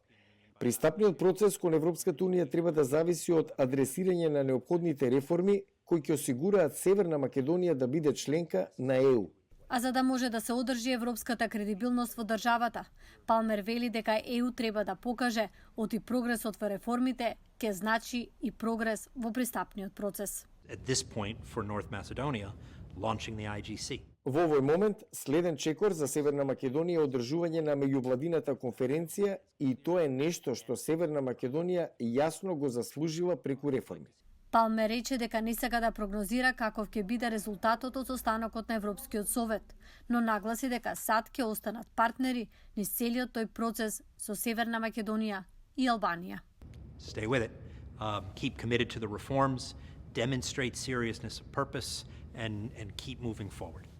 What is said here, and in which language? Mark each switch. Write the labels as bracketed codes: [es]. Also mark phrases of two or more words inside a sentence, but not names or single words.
[mk] Пристапниот процес кон Европската Унија треба да зависи од адресирање на неопходните реформи кои ќе осигураат Северна Македонија да биде членка на ЕУ. А за да може да се одржи европската кредибилност во државата, Палмер вели дека ЕУ треба да покаже оти прогресот во реформите ќе значи и прогрес во пристапниот процес. [en] At this point for North Macedonia, launching the IGC. [mk] Во овој момент, следен чекор за Северна Македонија е одржување на меѓувладината конференција и тоа е нешто што Северна Македонија јасно го заслужила преку реформи. Палме рече дека не сака да прогнозира каков ќе биде резултатот од состанокот на Европскиот совет, но нагласи дека САД ќе останат партнери низ целиот тој процес со Северна Македонија и Албанија. [en] Stay with it. Keep committed to the reforms, demonstrate seriousness of purpose, and keep moving forward.